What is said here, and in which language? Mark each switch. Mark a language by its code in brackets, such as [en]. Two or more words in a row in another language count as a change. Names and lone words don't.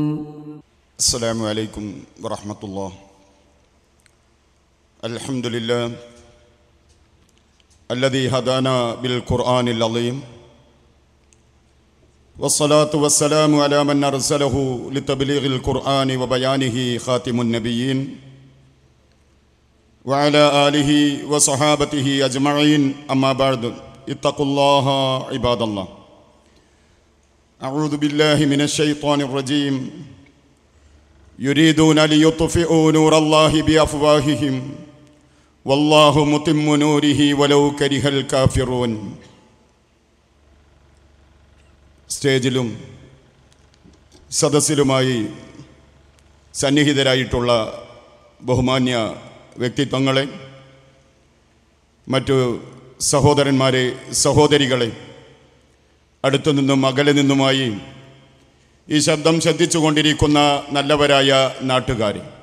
[ar] السلام عليكم ورحمة الله. الحمد لله الذي هدانا بالقرآن العظيم والصلاة والسلام على من أرسله لتبليغ القرآن وبيانه خاتم النبيين وعلى آله وصحابته أجمعين أما بعد اتقوا الله عباد الله. أعوذ بالله من الشيطان الرجيم يريدون ليطفئوا نور الله بأفواههم والله متم نوره ولو كره الكافرون. [ml] സ്റ്റേജിലും സദസ്സിലുമായി സന്നിഹിതരായിട്ടുള്ള ബഹുമാന്യ വ്യക്തിത്വങ്ങളെ, മറ്റു സഹോദരന്മാരെ, സഹോദരികളെ, അടുത്തു നിന്നും അകലെ നിന്നുമായി ഈ ശബ്ദം ശ്രദ്ധിച്ചു കൊണ്ടിരിക്കുന്ന നല്ലവരായ നാട്ടുകാരെ,